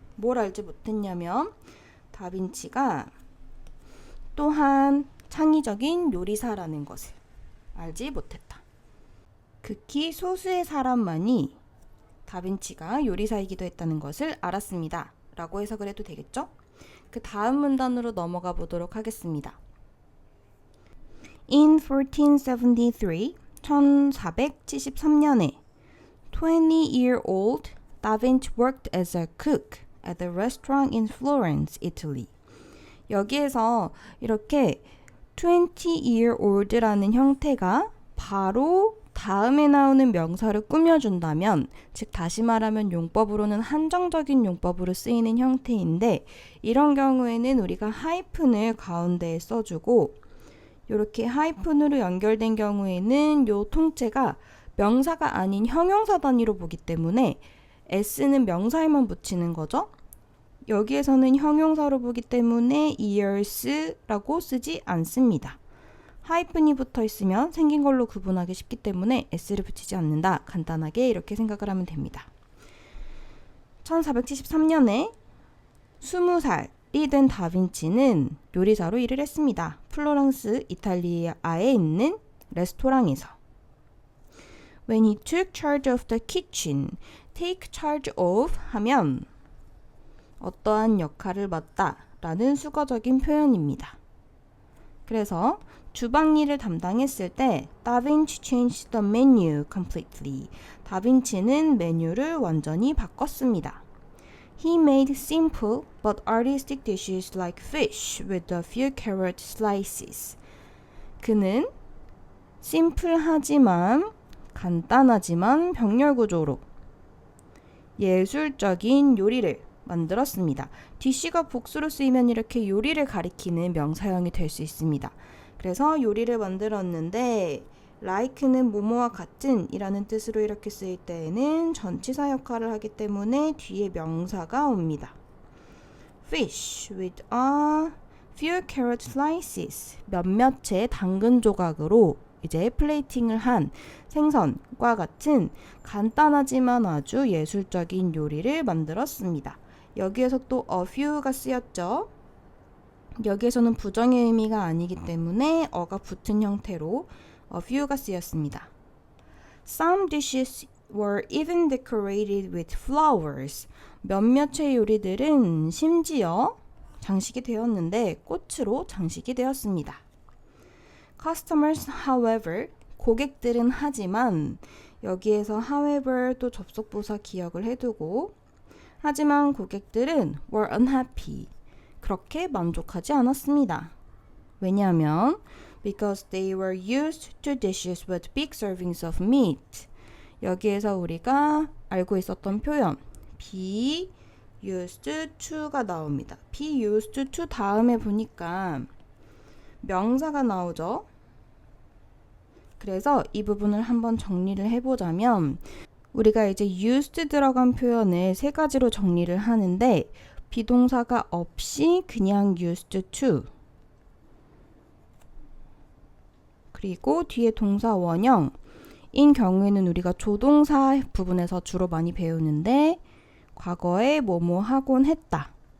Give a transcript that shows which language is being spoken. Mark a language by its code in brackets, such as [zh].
[ko] 뭘 알지 못했냐면 다빈치가 또한 창의적인 요리사라는 것을 알지 못했다. 극히 소수의 사람만이 다빈치가 요리사이기도 했다는 것을 알았습니다. 라고 해석을 해도 되겠죠? 그 다음 문단으로 넘어가 보도록 하겠습니다. [en] In 1473, [ko] 1473년에 [en] 20-year-old Da Vinci worked as a cook at a restaurant in Florence, Italy. [ko] 여기에서 이렇게 20-year-old라는 형태가 바로 다음에 나오는 명사를 꾸며준다면, 즉 다시 말하면 용법으로는 한정적인 용법으로 쓰이는 형태인데 이런 경우에는 우리가 하이픈을 가운데에 써주고 이렇게 하이픈으로 연결된 경우에는 이 통째가 명사가 아닌 형용사 단위로 보기 때문에 s는 명사에만 붙이는 거죠. 여기에서는 형용사로 보기 때문에 years라고 쓰지 않습니다. 하이픈이 붙어 있으면 생긴 걸로 구분하기 쉽기 때문에 s를 붙이지 않는다. 간단하게 이렇게 생각을 하면 됩니다. 1473년에 20살이 된 다빈치는 요리사로 일을 했습니다. 플로랑스 이탈리아에 있는 레스토랑에서. [en] When he took charge of the kitchen, take charge of [ko] 하면 어떠한 역할을 맡다 라는 수거적인 표현입니다. 그래서 주방 일을 담당했을 때 다빈치 [en] changed the menu completely. [ko] 다빈치는 메뉴를 완전히 바꿨습니다. [en] He made simple but artistic dishes like fish with a few carrot slices. [ko] 그는 심플하지만 간단하지만 병렬 구조로 예술적인 요리를 만들었습니다. 디시가 복수로 쓰이면 이렇게 요리를 가리키는 명사형이 될 수 있습니다. 그래서 요리를 만들었는데 like는 뭐뭐와 같은 이라는 뜻으로 이렇게 쓰일 때에는 전치사 역할을 하기 때문에 뒤에 명사가 옵니다. [en] Fish with a few carrot slices. [ko] 몇몇의 당근 조각으로 이제 플레이팅을 한 생선과 같은 간단하지만 아주 예술적인 요리를 만들었습니다. 여기에서 또 a few가 쓰였죠. 여기에서는 부정의 의미가 아니기 때문에 어가 붙은 형태로 a few가 쓰였습니다. [en] Some dishes were even decorated with flowers. [ko] 몇몇의 요리들은 심지어 장식이 되었는데 꽃으로 장식이 되었습니다. [en] Customers, however, [ko] 고객들은 하지만 여기에서 however 또 접속부사 기억을 해두고 하지만 고객들은 [en] were unhappy. [ko] 그렇게 만족하지 않았습니다. 왜냐하면 [en] because they were used to dishes with big servings of meat. [ko] 여기에서 우리가 알고 있었던 표현 be used to가 나옵니다. be used to 다음에 보니까 명사가 나오죠. 그래서 이 부분을 한번 정리를 해보자면 우리가 이제 used 들어간 표현을 세 가지로 정리를 하는데 비동사가 없이 그냥 used to 그리고 뒤에 동사 원형인 경우에는 우리가 조동사 부분에서 주로 많이 배우는데 과거에 뭐뭐 하곤 했다.